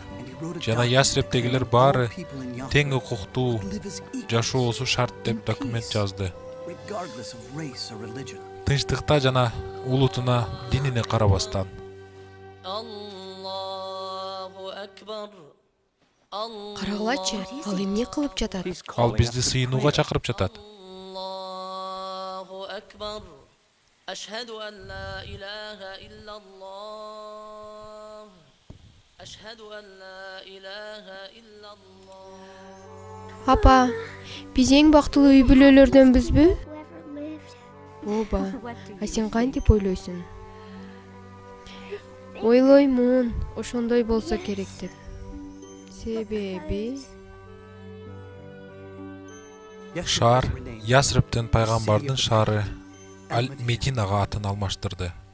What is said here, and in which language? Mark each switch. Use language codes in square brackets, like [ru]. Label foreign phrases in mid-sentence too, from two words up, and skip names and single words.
[ky] Жана Ясрептегилер баары тең укуктуу жашоосу шарт деп документ жазды. Тынчтыкта жана улутуна, динине карабастан. Карагылачы, ал эмне кылып жатат? Ал бизди сыйынууга чакырып жатат. [ar] الله أكبر. أشهد أن لا إله إلا الله. أشهد أن لا إله إلا الله. [ky] Апа, биз эң бактылуу үй бүлөлөрдөнбүзбү? Ооба, а сен кантип ойлойсуң? Ойлоймун, ошондой болсо керек деп. Себеби Шаар Ясриптен пайгамбардын шаары Аль-Мединага атын алмаштырды.